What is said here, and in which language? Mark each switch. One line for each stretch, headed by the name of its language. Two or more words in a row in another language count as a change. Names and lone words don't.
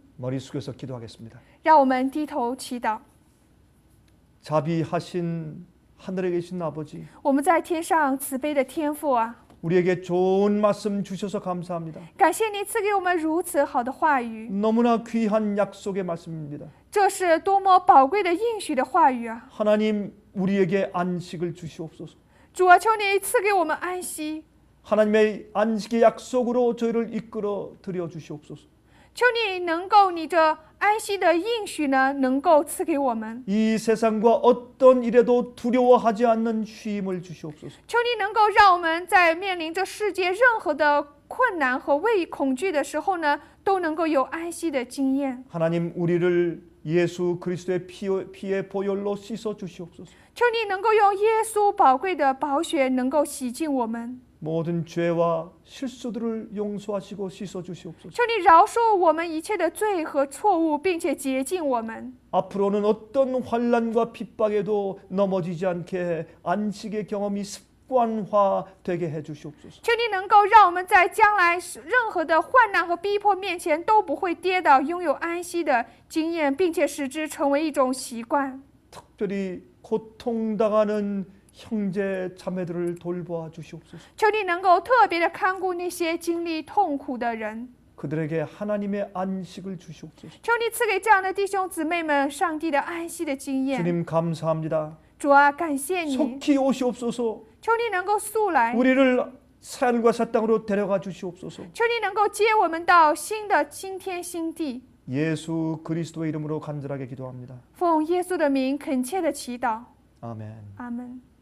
Korean: 머리 숙여서 기도하겠습니다.
Chinese: 让我们低头祈祷。
Korean: 자비하신 하늘에 계신 아버지,
Chinese: 我们在天上慈悲的天父啊，
Korean: 우리에게 좋은 말씀 주셔서 감사합니다.
Chinese: 感谢你赐给我们如此好的话语，
Korean: 너무나 귀한 약속의 말씀입니다.
Chinese: 这是多么宝贵的应许的话语啊！
Korean: 하나님, 우리에게 안식을 주시옵소서.
Chinese: 主啊，求你赐给我们安息，
Korean: 하나님의 안식의 약속으로 저희를 이끌어 드려 주시옵소서.
Chinese: 求你能够你这安息的应许呢，能够赐给我们。
Korean: 이 세상과 어떤 일에도 두려워하지 않는 쉼을 주시옵소서.
Chinese: 求你能够让我们在面临着世界任何的困难和畏恐惧的时候呢，都能够有安息的经验。
Korean: 하나님 우리를 예수 그리스도의 피의 보혈로 씻어 주시옵소서.
Chinese: 求你能够用耶稣宝贵的宝血，能够洗净我们。
Korean: 모든 죄와 실수들을 용서하시고 씻어 주시옵소서.
Chinese: 求你饶恕我们一切的罪和错误，并且洁净我们。
Korean: 앞으로는 어떤 환난과 핍박에도 넘어지지 않게 안식의 경험이 습관화되게 해 주시옵소서.
Chinese: 求你能够让我们在将来任何的患难和逼迫面前都不会跌倒，拥有安息的经验，并且使之成为一种习惯。
Korean: 특별히 고통당하는 형제 자매들을 돌보아 주시옵소서.
Chinese: 求你能够特别的看顾那些经历痛苦的人。
Korean: 그들에게 하나님의 안식을 주시옵소서.
Chinese: 求你赐给这样的弟兄姊妹们上帝的安息的经验。
Korean: 주님 감사합니다.
Chinese: 主啊，感谢你，
Korean: 속히 오시옵소서.
Chinese: 求你能够速来，
Korean: 우리를 산과 사 땅으로 데려가 주시옵소서.
Chinese: 求你能够接我们到新的新天新地。
Korean: 예수 그리스도의 이름으로 간절하게 기도합니다.
Chinese: 奉耶稣的名恳切的祈祷，
Korean: 아멘.
Chinese: 阿门。